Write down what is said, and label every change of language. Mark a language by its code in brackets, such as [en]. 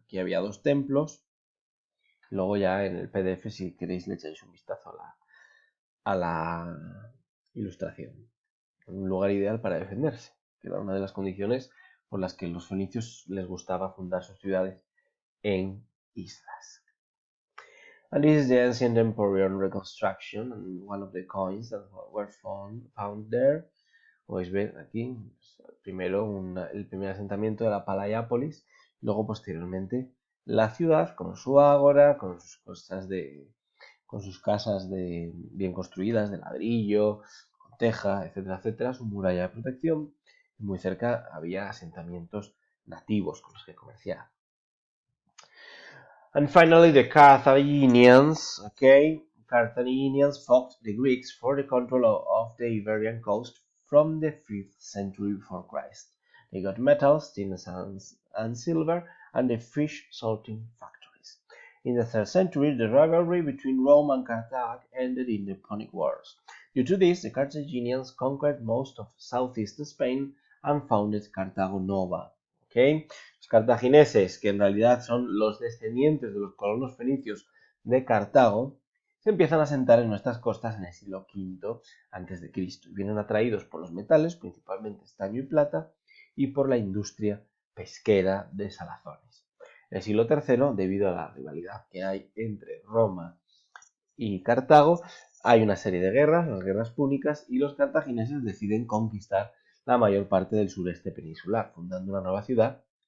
[es] Aquí había dos templos. Luego ya en el PDF, si queréis, le echáis un vistazo a la ilustración. Un lugar ideal para defenderse, que era una de las condiciones por las que los fenicios les gustaba fundar sus ciudades en islas. [en] And this is the ancient emporium reconstruction, and one of the coins that were found there. [es] Podéis ver aquí, primero el primer asentamiento de la Palaiápolis, luego posteriormente la ciudad con su ágora, con sus casas bien construidas de ladrillo, con teja, etcétera, etcétera, su muralla de protección. Y muy cerca había asentamientos nativos con los que comerciar. [en] And finally, the Carthaginians, okay? Carthaginians fought the Greeks for the control of the Iberian coast from the 5th century before Christ. They got metals, tin and silver, and the fish salting factories. In the 3rd century, the rivalry between Rome and Carthage ended in the Punic Wars. Due to this, the Carthaginians conquered most of southeast Spain and founded Carthago Nova. Okay? [es] Los cartagineses, que en realidad son los descendientes de los colonos fenicios de Cartago, se empiezan a asentar en nuestras costas en el siglo V a.C. Vienen atraídos por los metales, principalmente estaño y plata, y por la industria pesquera de salazones. En el siglo III, debido a la rivalidad que hay entre Roma y Cartago, hay una serie de guerras, las guerras púnicas, y los cartagineses deciden conquistar la mayor parte del sureste peninsular, fundando una nueva ciudad.